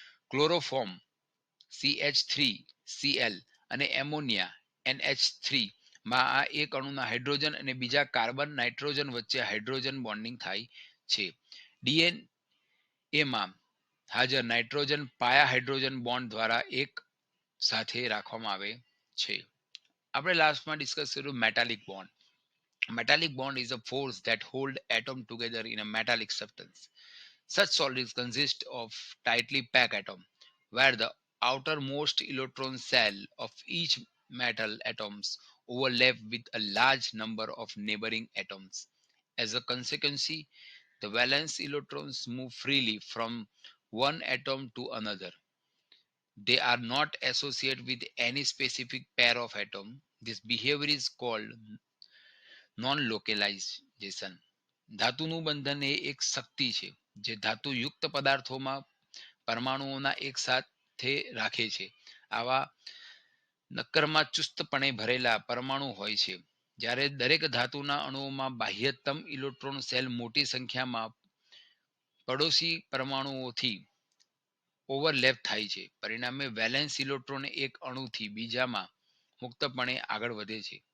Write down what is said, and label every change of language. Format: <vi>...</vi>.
<gu>Chloroform CH3Cl અને ammonia NH3 માં આ એક અણુના હાઇડ્રોજન અને બીજા કાર્બન નાઇટ્રોજન વચ્ચે હાઇડ્રોજન બોન્ડિંગ થાય છે. ડીએનએમાં હાજર નાઇટ્રોજન પાયા હાઇડ્રોજન બોન્ડ દ્વારા એક સાથે રાખવામાં આવે છે. આપણે લાસ્ટમાં ડિસ્કસ કર્યું metallic bond.</gu> <en>Metallic bond is a force that hold atom together in a metallic substance. Such solids consist of tightly packed atoms, where the outermost electron cell of each metal atoms overlap with a large number of neighboring atoms. As a consequence, the valence electrons move freely from one atom to another. They are not associated with any specific pair of atoms. This behavior is called non localisation.</en> <gu>ધાતુનું બંધન એ એક શક્તિ છે જે ધાતુયુક્ત પદાર્થોમાં પરમાણુઓના એક સાથે રાખે છે. આવા નક્કરમાં ચુસ્તપણે ભરેલા પરમાણુ હોય છે. જ્યારે દરેક ધાતુના અણુઓમાં બાહ્યતમ ઇલેક્ટ્રોન સેલ મોટી સંખ્યામાં પડોશી પરમાણુઓથી ઓવરલેપ થાય છે, પરિણામે વેલેન્સ ઇલેક્ટ્રોન એક અણુથી બીજામાં મુક્તપણે આગળ વધે છે.</gu>